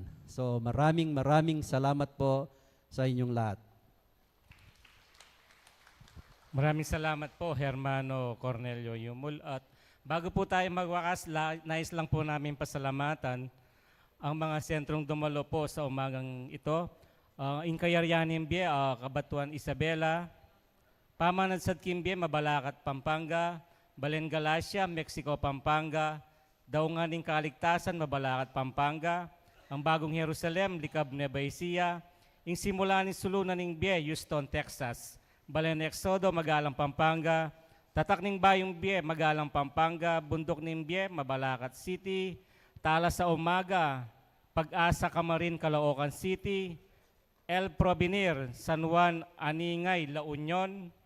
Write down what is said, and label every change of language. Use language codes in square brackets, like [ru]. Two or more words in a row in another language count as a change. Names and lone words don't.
[tl] So maraming salamat po sa inyong lahat. Maraming salamat po, Hermano Cornelio Yumul. At bago po tayo magwakas, nais lang po namin pasalamatan ang mga sentrong dumalo po sa umagang ito. Incayarianin Bie, Kabatuan Isabela, Pamanansad Kimbie, Mabalacat, Pampanga, Balen Galacia, Mexico, Pampanga, Daunganing Kaligtasan, Mabalacat, Pampanga, ang Bagong Jerusalem, Likab, Nueva Ecija, Ing Simulanin Sulunan ng Bie, Houston, Texas, Balen Exodo, Magalang, Pampanga, Tatak ng Bayong Bie, Magalang, Pampanga, Bundok ng Bie, Mabalacat City, Tala sa Umaga, Pag-asa Camarin, Caloocan City, El Provenir, San Juan, Aningay, La Union,